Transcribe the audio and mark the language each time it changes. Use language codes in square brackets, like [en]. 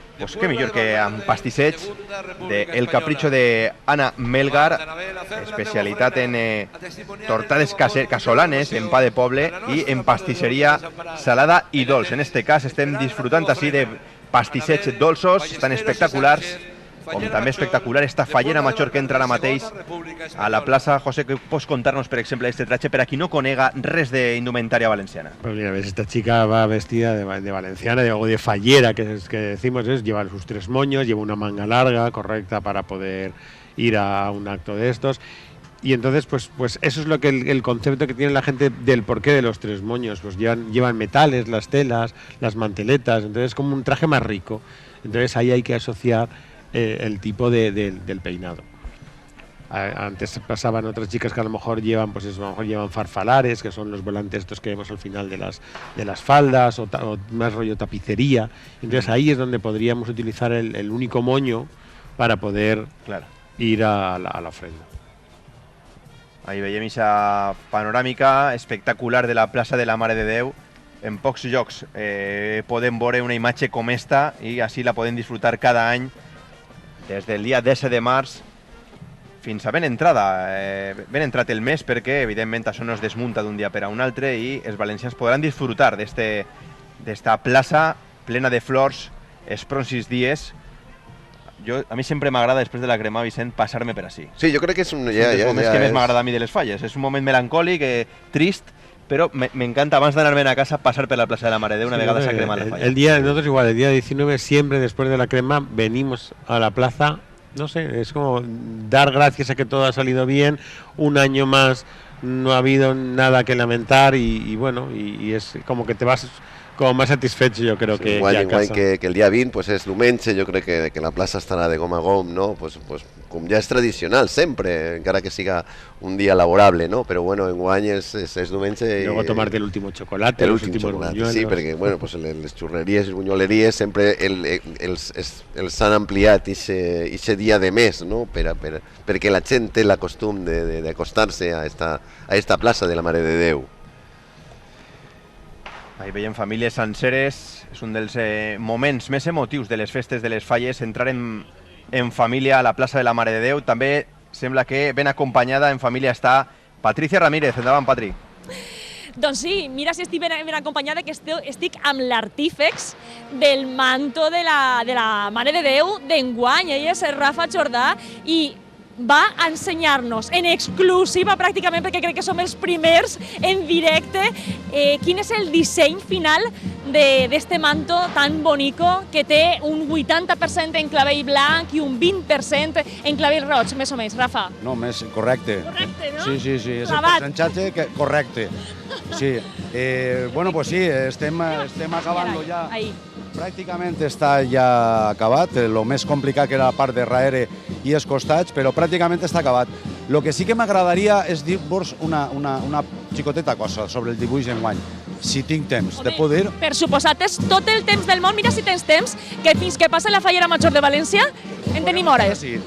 [ca] Pues què millor que amb pastissets del capritxo d'Anna Melgar, especialitat en tortades casolanes, en pa de poble i en pastisseria salada i dolç. En este cas estem disfrutant així de pastissets dolços, estan espectaculars, com també espectacular esta fallera major que entra ara mateix a la plaça. José, què pots contar-nos, per exemple, este tratge per a qui no conega res d'indumentària valenciana? [es] Pues mira, ves, esta chica va vestida de valenciana, de fallera, que decimos, lleva sus 3 moños, lleva una manga larga, correcta, para poder ir a un acto de estos. Y entonces, pues eso es lo que el concepto que tiene la gente del porqué de los 3 moños. Pues llevan metales, las telas, las manteletas, entonces es como un traje más rico. Entonces ahí hay que asociar el tipo del peinado. Antes pasaban otras chicas que a lo mejor llevan, pues eso, a lo mejor llevan farfalares, que son los volantes estos que vemos al final de las faldas, o más rollo tapicería. Entonces ahí es donde podríamos utilizar el único moño para poder ir a la ofrenda. [ca] Ahí veiem aquesta panoràmica espectacular de la plaça de la Mare de Déu. En pocs llocs podem veure una imatge com esta i així la podem disfrutar cada any des del dia 10 de març fins a ben entrat el mes, perquè evidentment això no es desmunta d'un dia per a un altre i els valencians podran disfrutar d'esta plaça plena de flors els pròxims dies. A mi sempre m'agrada, després de la crema, Vicent, passar-me per així. Sí, jo crec que és un... dels moments que més m'agrada a mi de les falles. És un moment melancòlic, trist, però m'encanta, abans d'anar-me'n a casa, pasar per la plaça de la Mare de Déu una vegada s'ha cremat la falla. [es] Nosotros igual, el día 19, siempre después de la crema, venimos a la plaza, no sé, es como dar gracias a que todo ha salido bien, un año más no ha habido nada que lamentar y bueno, y es como que te vas como más satisfecho, yo creo, que igual, ya a casa. [ca] Que el dia 20 pues, és diumenge, jo crec que la plaça estarà de gom a gom, no? Pues, com ja és tradicional sempre, encara que siga un dia laborable, no? Però bueno, enguany és diumenge i... [es] Luego tomarte el último chocolate, los últimos buñuelos. [ca] Sí, perquè bueno, pues, les xurreries i buñoleries sempre els han ampliat aquest dia de mes, no? Perquè la gent té la costum d'acostar-se a esta plaça de la Mare de Déu. Ahí veiem famílies senceres, és un dels moments més emotius de les festes de les falles, entrar en família a la plaça de la Mare de Déu. També sembla que ben acompanyada en família està Patricia Ramírez. Endavant, Patri. Doncs sí, mira si estic ben acompanyada, que estic amb l'artífex del manto de la Mare de Déu d'enguany. Ella és Rafa Jordà i va a ensenyar-nos en exclusiva pràcticament, perquè crec que som els primers en directe, quin és el disseny final d'este manto tan bonico que té un 80% en clavell blanc i un 20% en clavell roig, més o menys. Rafa? No, més correcte. Correcte, no? Sí, és el percentatge correcte. Sí, bueno, pues sí, estem acabant ja. Pràcticament està ja acabat, el més complicat que era la part de darrere i els costats, però pràcticament està acabat. El que sí que m'agradaria és dir-vos una xicoteta cosa sobre el dibuix d'enguany, si tinc temps. Te puc dir? Per suposat, és tot el temps del món. Mira si tens temps, que fins que passa la Fallera Major de València en tenim hores.